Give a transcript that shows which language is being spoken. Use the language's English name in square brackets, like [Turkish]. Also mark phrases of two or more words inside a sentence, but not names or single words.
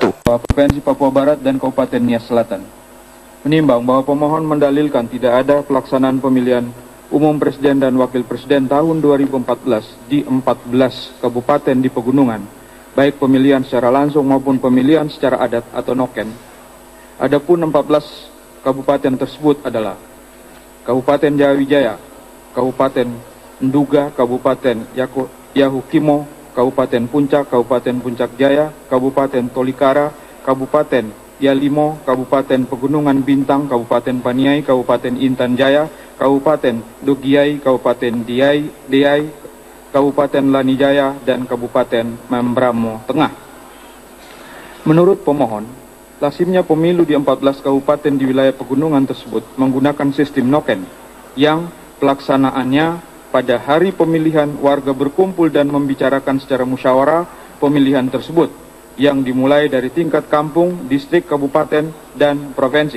[Indonesian] Provinsi Papua Barat dan Kabupaten Nia Selatan menimbang bahwa pemohon mendalilkan tidak ada pelaksanaan pemilihan umum presiden dan wakil presiden tahun 2014 di 14 kabupaten di pegunungan, baik pemilihan secara langsung maupun pemilihan secara adat atau noken. Adapun 14 kabupaten tersebut adalah Kabupaten Jayawijaya, Kabupaten Nduga, Kabupaten Yahukimo, Kabupaten Puncak, Kabupaten Puncak Jaya, Kabupaten Tolikara, Kabupaten Yalimo, Kabupaten Pegunungan Bintang, Kabupaten Paniai, Kabupaten Intan Jaya, Kabupaten Dogiai, Kabupaten Deai, Kabupaten Lanijaya, dan Kabupaten Membramo Tengah. Menurut pemohon, lazimnya pemilu di 14 kabupaten di wilayah pegunungan tersebut menggunakan sistem noken yang pelaksanaannya pada hari pemilihan warga berkumpul dan membicarakan secara musyawarah pemilihan tersebut yang dimulai dari tingkat kampung, distrik, kabupaten, dan provinsi.